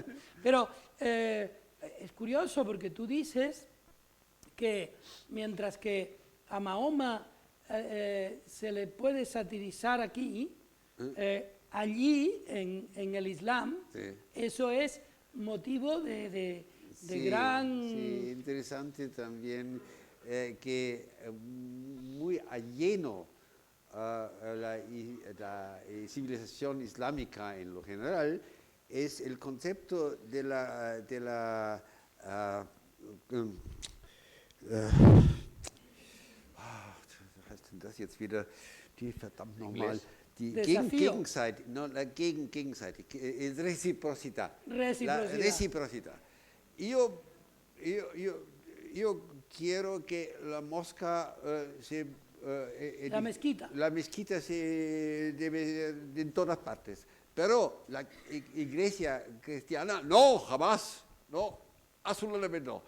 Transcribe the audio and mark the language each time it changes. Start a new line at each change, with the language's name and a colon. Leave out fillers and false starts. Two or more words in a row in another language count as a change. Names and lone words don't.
Spanish: Pero es curioso porque tú dices que mientras que a Mahoma se le puede satirizar aquí, allí en el Islam, eso es motivo de gran... Sí, interesante también que muy ajeno a la civilización islámica en lo general es el concepto de la
German: das jetzt wieder die verdammt nochmal die Gegenseite,
Spanish: no, la Gegenseite, reciprocidad. La reciprocidad. Yo quiero que la mosca la mezquita se debe en todas partes, pero la iglesia cristiana no, jamás, no, absolutamente no.